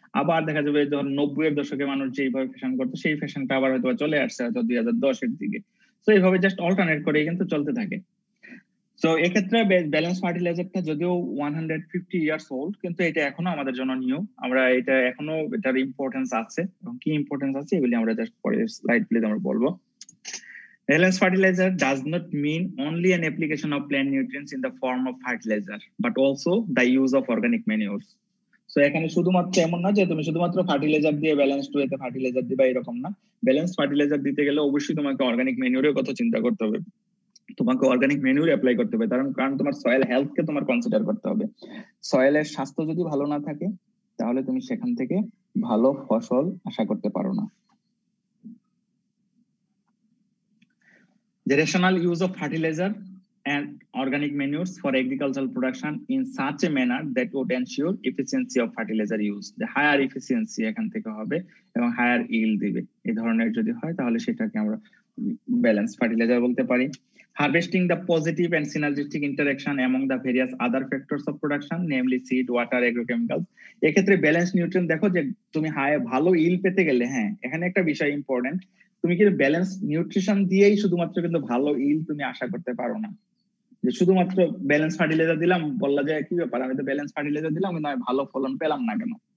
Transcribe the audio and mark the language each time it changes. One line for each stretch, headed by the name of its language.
Bangla: আবার দেখা যাবে যখন 90-এর দশকে মানুষ যেভাবে ফ্যাশন করতো সেই ফ্যাশনটা আবার হয়তো চলে আসছে হয়তো 2010-এর দিকে। তো এইভাবে জাস্ট অল্টারনেট করে কিন্তু চলতে থাকে। তো এক্ষেত্রে ব্যালেন্স ফার্টিলাইজারটা যদিও 150 ইয়ার্স ওল্ড, কিন্তু এটা এখনো আমাদের জন্য নিউ। আমরা এটা এখনো এটার ইম্পর্টেন্স আছে, এবং কি ইম্পর্টেন্স আছে এগুলি আমরা জাস্ট পরের স্লাইড প্লিজ আমরা বলবো।
English: Balanced fertilizer does not mean only an application of plant nutrients in the form of fertilizer, but also the use of organic manures.
Bangla: So এখানে শুধুমাত্র এমন না যে তুমি শুধুমাত্র ফার্টিলাইজার দিয়ে ব্যালেন্সড ওয়েতে ফার্টিলাইজার দিবা, এরকম না। ব্যালেন্স ফার্টিলাইজার দিতে গেলে অবশ্যই তোমাকে অর্গানিক ম্যানিউরের কথা চিন্তা করতে হবে, তোমাকে অর্গানিক ম্যানিউর অ্যাপ্লাই করতে হবে, কারণ তোমার সয়েল হেলথকে তোমার কনসিডার করতে হবে। সয়েলের স্বাস্থ্য যদি ভালো না থাকে তাহলে তুমি সেখান থেকে ভালো ফসল আশা করতে পারো না।
English: The rational use of fertilizer and organic manures for agricultural production in such a manner that would ensure efficiency of fertilizer use.
Bangla: The higher efficiency এখান থেকে হবে এবং higher yield দিবে, এই ধরনের যদি হয় তাহলে সেটাকে আমরা ব্যালেন্স ফার্টিলাইজার বলতে পারি।
English: Harvesting the positive and synergistic interaction among the various other factors of production, namely seed, water, agrochemicals.
Bangla: এক্ষেত্রে ব্যালেন্স নিউট্রিয়েন্ট দেখো যে তুমি ভালো yield পেতে গেলে, হ্যাঁ এখানে একটা বিষয় ইম্পর্টেন্ট, তুমি কিন্তু ব্যালেন্স নিউট্রিশন দিয়েই শুধুমাত্র কিন্তু ভালো ইল্ড তুমি আশা করতে পারো না। যে শুধুমাত্র ব্যালেন্স ফার্টিলাইজার দিলাম, বললা যায় কি ব্যাপার, আমি তো ব্যালেন্স ফার্টিলাইজার দিলাম কিন্তু আমি ভালো ফলন পেলাম না কেন?